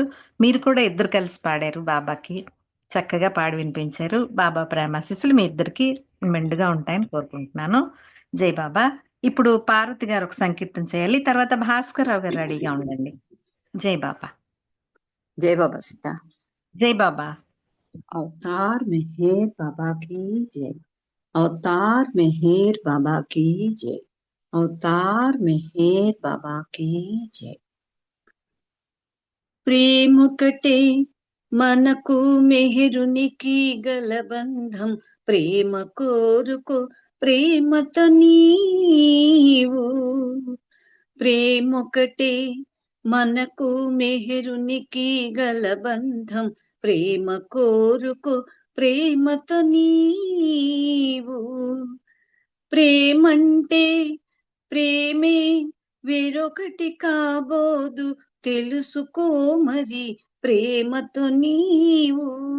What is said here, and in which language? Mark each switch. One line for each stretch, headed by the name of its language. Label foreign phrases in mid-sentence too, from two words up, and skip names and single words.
Telugu: మీరు కూడా ఇద్దరు కలిసి పాడారు. బాబాకి చక్కగా పాడి వినిపించారు. బాబా ప్రేమాశీస్సులు మీ ఇద్దరికి మెండుగా ఉంటాయని కోరుకుంటున్నాను. జై బాబా. ఇప్పుడు పార్వతి గారు ఒక సంకీర్తన చేయాలి. తర్వాత భాస్కర్ రావు గారు రెడీగా ఉండండి. జై బాబా. జై బాబా సీతా. జై బాబా.
Hindi: अवतार मेहर बाबा की जय। अवतार मेहर बाबा की जय। अवतार मेहर बाबा की जय।
Telugu: ప్రేమొకటే మనకు మెహరునికి గల బంధం ప్రేమ కోరుకో ప్రేమతో నీవు ప్రేమొకటే మనకు మెహరునికి గల బంధం ప్రేమ కోరుకో ప్రేమతో నీవు ప్రేమంటే ప్రేమే వేరొకటి కాబోదు తెలుసుకో మరి ప్రేమతో నీవు